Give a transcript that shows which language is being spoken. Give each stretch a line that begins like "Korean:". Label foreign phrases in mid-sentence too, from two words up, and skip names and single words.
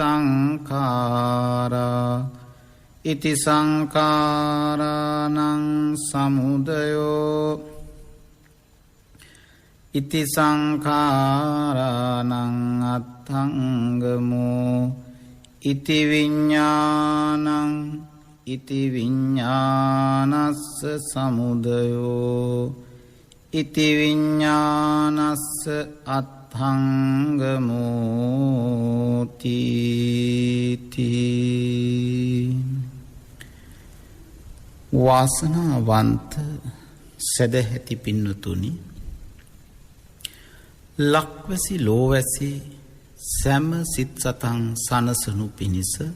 Pali: සංඛාරා ඉති සංඛාරානං සමුදයෝ ඉති සංඛාරානං අත්ථංගමෝ ඉති විඤ්ඤාණං ඉති විඤ්ඤානස්ස සමුදයෝ ඉති විඤ්ඤානස්ස
Sinhala: අත්ථංගමෝති වාසනාවන්ත සදැහැති පින්නතුනි ලක්වැසි ලෝවැසි සැම සිත් සතන් සනසනු පිණිස